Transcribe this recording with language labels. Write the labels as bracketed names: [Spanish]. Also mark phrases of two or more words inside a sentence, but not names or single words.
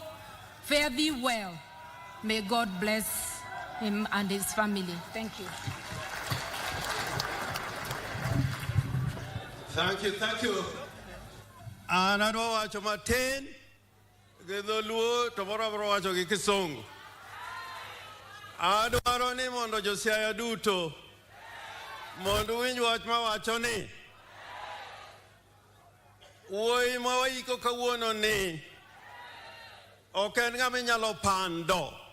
[English] Fare thee well. May God bless him and his family. Thank you. Thank you, thank you. And I know what you're saying. [Luo (Kenya and Tanzania)] Gedoluo tomorrow wacho gi Kisungu. Adwaro ni mondo josiaya duto mondo winj wach ma wacho ni wuoyi ma waiko kawuono ni ok en ng'ama inyalo pando.